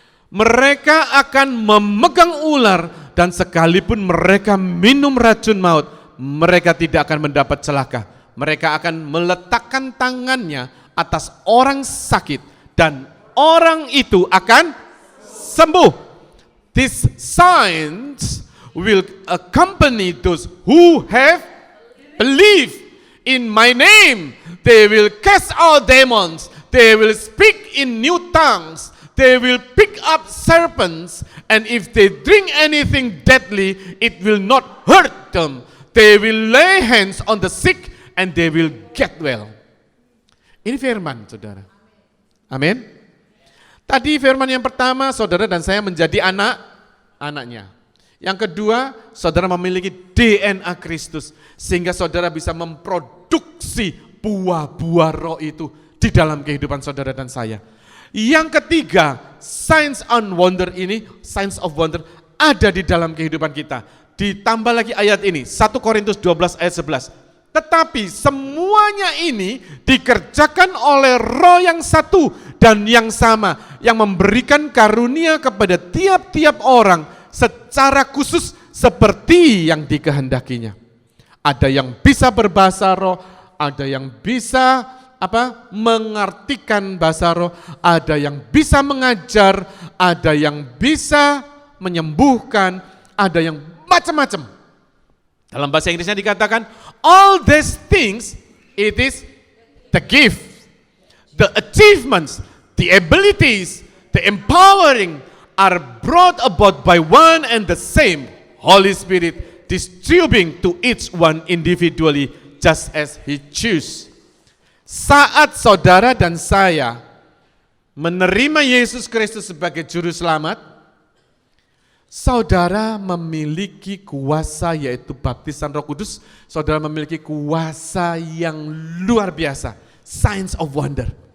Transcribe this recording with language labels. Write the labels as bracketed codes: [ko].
[id] Mereka akan memegang ular dan sekalipun mereka minum racun maut, mereka tidak akan mendapat celaka. Mereka akan meletakkan tangannya atas orang sakit dan orang itu akan sembuh. [en] These signs will accompany those who have believed in my name. They will cast out demons. They will speak in new tongues. They will pick up serpents. And if they drink anything deadly, it will not hurt them. They will lay hands on the sick and they will get well. [id] Ini firman, saudara. Amin. Tadi firman yang pertama, saudara dan saya menjadi anaknya. Yang kedua, saudara memiliki DNA Kristus. Sehingga saudara bisa memproduksi buah-buah roh itu di dalam kehidupan saudara dan saya. Yang ketiga, [en] signs and wonder [id] ini, [en] signs of wonder [id] ada di dalam kehidupan kita. Ditambah lagi ayat ini, 1 Korintus 12 ayat 11. Tetapi semuanya ini dikerjakan oleh Roh yang satu dan yang sama, yang memberikan karunia kepada tiap-tiap orang secara khusus seperti yang dikehendakinya. Ada yang bisa berbahasa roh, ada yang bisa mengartikan bahasa roh, ada yang bisa mengajar, ada yang bisa menyembuhkan, ada yang macam-macam. Dalam bahasa Inggrisnya dikatakan, [en] all these things, it is the gift, the achievements, the abilities, the empowering are brought about by one and the same Holy Spirit, distributing to each one individually just as He choose. [id] Saat saudara dan saya menerima Yesus Kristus sebagai Juru Selamat, saudara memiliki kuasa yaitu baptisan Roh Kudus, saudara memiliki kuasa yang luar biasa, [en] signs of wonder.